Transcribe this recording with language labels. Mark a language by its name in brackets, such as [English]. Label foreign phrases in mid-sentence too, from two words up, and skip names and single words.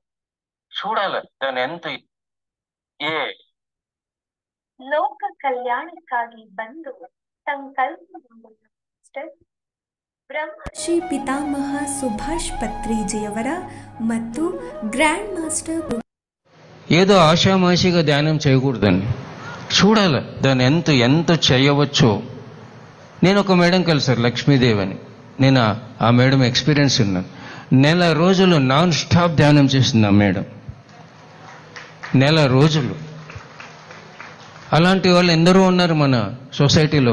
[Telugu] చూడాలి దాని ఎంత ఏ [Kannada] ಲೋಕ ಕಲ್ಯಾಣಕ್ಕಾಗಿ ಬಂದು ಸಂಕಲ್ಪ ಶ್ರೀ ಪಿತಾಮಹ ಸುಭಾಷ್ ಪತ್ರಿಜಿಯವರ ಮತ್ತು [English] grand master. [Telugu] ఏదో ఆషామాషిగా ధ్యానం చేయకూడదండి. చూడాలి దాన్ని ఎంత చేయవచ్చో. నేను ఒక మేడం కలిసారు, లక్ష్మీదేవి అని. నేను ఆ మేడం ఎక్స్పీరియన్స్ ఉన్నాను. నెల రోజులు [English] non stop [Telugu] ధ్యానం చేసింది ఆ మేడం. నెల రోజులు. అలాంటి వాళ్ళు ఎందరో ఉన్నారు మన సొసైటీలో.